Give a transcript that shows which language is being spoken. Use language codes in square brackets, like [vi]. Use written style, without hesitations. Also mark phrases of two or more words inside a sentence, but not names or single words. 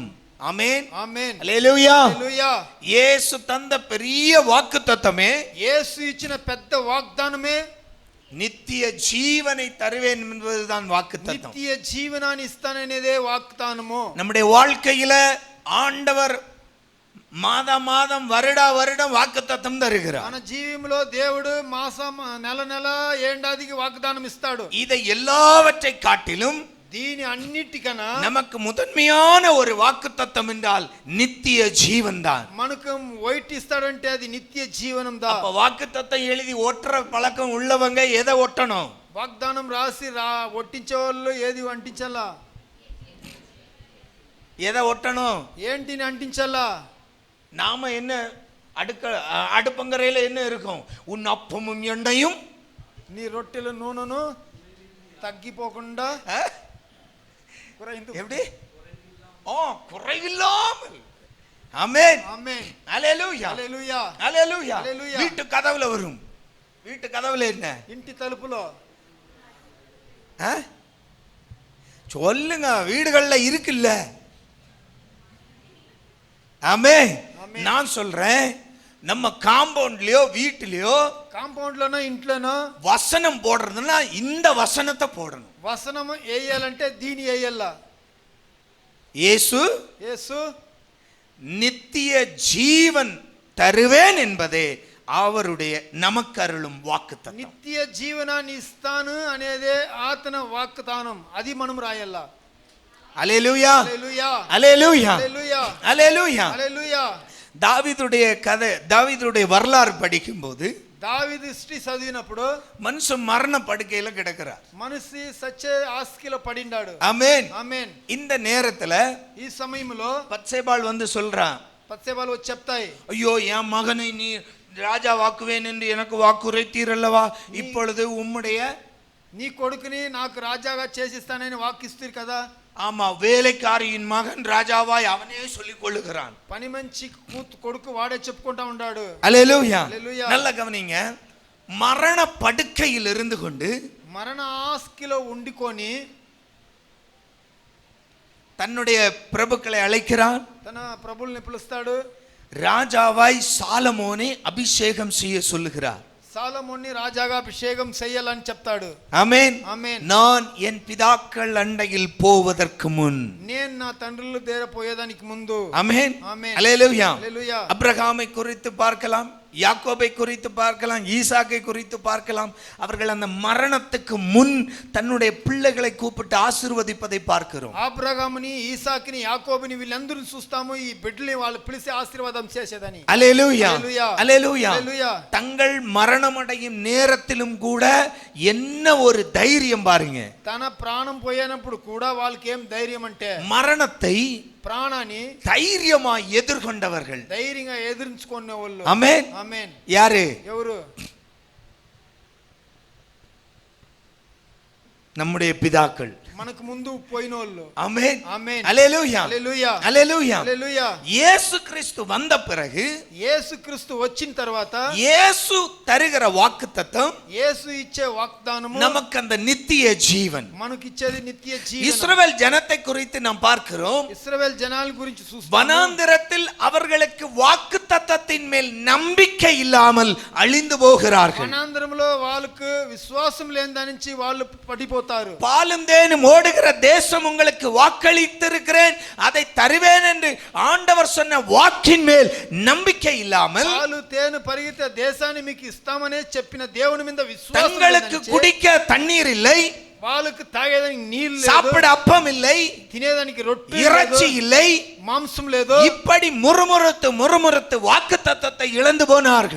[ta] ஆமென். [te] ఆమేన్. [ta] அல்லேலூயா. [te] హల్లెలూయా. [ta] இயேசு தந்த பெரிய வாக்குத்தத்தமே, [te] యేసు ఇచ్చిన పెద్ద వాగ్దానమే [ta] நித்திய ஜீவனை தருவேன் என்பதுதான் வாக்குத்தத்தம். [te] నిత్య జీవనాన్ని ఇస్తాననేదే వాగ్దానము. [ta] நம்முடைய வாழ்க்கையில ஆண்டவர் மாதம் வருடம் வாக்குத்தத்தம் தருகிறார். [te] మన జీవితంలో దేవుడు మాసం నెల నెల ఏడాదికి వాగ్దానం ఇస్తాడు. [ta] இதை எல்லாவற்றை காட்டிலும் [te] దీని అన్నిటికన్నా [ta] நமக்கு முதன்மையான ஒரு வாக்குத்தத்தம் என்றால் நித்திய ஜீவன் தான். [te] మనకు వైట్ ఇస్తాడంటే అది నిత్య జీవనం దా. [ta] அப்ப வாக்குத்தத்தம் எழுதி ஒட்டுற பழக்கம் உள்ளவங்க எதை ஒட்டணும்? [te] వాగ్దానం రాసి ఒట్టించే వాళ్ళు ఏది అంటించాలా? [ta] எதை ஒட்டணும்? [te] ఏంటిని అంటించాలా? [ta] நாம என்ன அடுப்பங்கரையில என்ன இருக்கும்? உன் அப்பமும் எண்ணையும் [te] నీ రొట్టెల నూనెను తగ్గిపోకుండా [ta] எப்படி? குறைவில்லாமல். ஆமென். [te] ఆమేన్. [ta] அல்லேலூயா. [te] హల్లెలూయా. [ta] அல்லேலூயா. அல்லேலூயா. வீட்டு கதவுல வரும். வீட்டு கதவுல என்ன? [te] ఇంటి తలుపులో [ta] சொல்லுங்க, வீடுகள்ல இருக்குல்ல. ஆமென். ஆமென். நான் சொல்றேன், நம்ம காம்பவுண்ட்லயோ வீட்டிலயோ [te] కాంపౌండ్ లోనో ఇంట్లోనో [ta] வசனம் போடுறதுன்னா இந்த வசனத்தை போடணும். [te] వసనం వేయాలంటే దీని వేయాలా? [ta] இயேசு [te] యేసు [ta] நித்திய ஜீவன் தருவேன் என்பதே அவருடைய நமக்கு அருளும் வாக்குத்தத்தம். [te] నిత్య జీవనాన్ని ఇస్తాను అనేదే ఆతన వాగ్దానం. అది మనం రాయాలా? [ta] அல்லேலூயா. [te] హల్లెలూయా. [ta] அல்லேலூயா. [te] హల్లెలూయా. [ta] அல்லேலூயா. [te] హల్లెలూయా. [ta] தாவீதுடைய கதை, தாவீதுடைய வரலாறு படிக்கும்போது [te] దావీదు హిస్టరీ చదివినప్పుడు [ta] மனுஷன் மரண படுக்கையில கிடக்கிறார். [te] మనిషి సచ్చే ఆస్తిలో పడిండాడు. [ta] ஆமென். [te] ఆమేన్. [ta] இந்த நேரத்துல [te] ఈ సమయంలో [ta] பத்சேபாள் வந்து சொல்றான், [te] పత్సేబాలు వచ్చి చెప్తాయి, [ta] ஐயோ என் மகனை நீ ராஜா வாக்குவேன் என்று எனக்கு வாக்குரைத்தீர் அல்லவா, இப்பொழுது உம்முடைய [te] నీ కొడుకుని నాకు రాజాగా చేసిస్తానని వాకిస్తారు కదా. [ta] ஆமா, வேலைக்காரியின் மகன் ராஜாவாய் அவனே சொல்லிக் கொள்ளுகிறான். [te] పని మంచి కొడుకు వాడే చెప్పుకుంటా ఉన్నాడు. [ta] அல்லேலூயா. [te] హల్లెలూయా. [ta] நல்ல கவனிங்க, மரண படுக்கையில் இருந்து கொண்டு [te] మరణ ఆస్తిలో ఉండికొని [ta] தன்னுடைய பிரபுக்களை அழைக்கிறான். [te] తన ప్రభుల్ని పిలుస్తాడు. [ta] ராஜாவாய் சாலமோனை அபிஷேகம் செய்ய சொல்லுகிறார். [te] సాలమోన్ని రాజాగా అభిషేకం చేయాలని చెప్తాడు. [ta] ஆமென். [te] ఆమేన్. [ta] நான் என் பிதாக்கள் அண்டையில் போவதற்கு முன். [te] నేను నా తండ్రుల దగ్గర పోయేదానికి ముందు. [ta] ஆமென். [te] ఆమేన్. [ta] அல்லேலூயா. [te] హల్లెలూయా. [ta] அப்ரஹாமை குறித்து பார்க்கலாம், யாக்கோபை குறித்து பார்க்கலாம், ஈசாக்கை குறித்து பார்க்கலாம். அவர்கள் அந்த மரணத்துக்கு முன் தன்னுடைய பிள்ளைகளை கூப்பிட்டு ஆசீர்வதிப்பதை பார்க்கிறோம். [te] అబ్రహాముని, ఈసాకుని, యాకోబుని వీళ్ళందరిని చూస్తాము. ఈ బిడ్డల్ని వాళ్ళు పిలిచి ఆశీర్వాదం చేసేదని. [ta] அல்லேலூயா. [te] హల్లెలూయా. [ta] அல்லேலூயா. [te] హల్లెలూయా. [ta] தங்கள் மரணமடையும் நேரத்திலும் கூட என்ன ஒரு தைரியம் பாருங்க. [te] తన ప్రాణం పోయినప్పుడు కూడా వాళ్ళకి ఏం ధైర్యం అంటే, [ta] மரணத்தை [te] ప్రాణాన్ని [ta] தைரியமாய் எதிர்கொண்டவர்கள். [te] ధైర్యంగా ఎదిరించుకునే వాళ్ళు. [ta] ஆமென். [te] ఆమేన్. [ta] யாரு? [te] ఎవరు? [ta] நம்முடைய பிதாக்கள். [te] మనకు ముందు పోయినోళ్ళు. [ta] ஆமென் ஆமென். அல்லேலூயா [te] హల్లెలూయా. [ta] அல்லேலூயா [te] హల్లెలూయా. [ta] இயேசு கிறிஸ்து வந்த பிறகு [te] యేసుక్రీస్తు వచ్చిన తర్వాత [ta] இயேசு தருகிற வாக்குத்தத்தம் [te] యేసు ఇచ్చే వాగ్దానము [ta] நமக்கு அந்த நித்திய ஜீவன். [te] మనకి ఇచ్చేది నిత్య జీవనం. [ta] இஸ்ரவேல் ஜனத்தை குறித்து நாம் பார்க்கிறோம். [te] ఇశ్రాయేల్ జనాల గురించి చూస్తాము. [ta] வனாந்திரத்தில் அவர்களுக்கு வாக்குத்தத்தத்தின் மேல் நம்பிக்கை இல்லாமல் அழிந்து போகிறார்கள். [te] వనాంధ్రంలో వాళ్ళకు విశ్వాసం లేని దాని నుంచి వాళ్ళు పడిపోతారు. [ta] பாலும் தேனும் ஓடுகிற தேசம் உங்களுக்கு வாக்களித்திருக்கிறேன், அதை தருவேன் என்று ஆண்டவர் சொன்ன வாக்கின் மேல் நம்பிக்கை இல்லாமல் [te] పాలు తేనె పరిగెత్తే దేశాన్ని మీకు ఇస్తామనే చెప్పిన దేవుని మీద విశ్వాసం [ta] தங்களுக்கு [te] లేదని [ta] குடிக்க தண்ணீர் இல்லை, [te] వాళ్ళకు తాగేదానికి నీళ్లు [ta] சாப்பிட [te] లేదు, [ta] அப்பம் இல்லை, [te] తినేదానికి రొట్టె [ta] இறைச்சி [te] లేదు, [ta] இல்லை, [te] మాంసం లేదు. [ta] இப்படி முறுமுறுத்து வாக்குத்தத்தத்தை இழந்து போனார்கள்.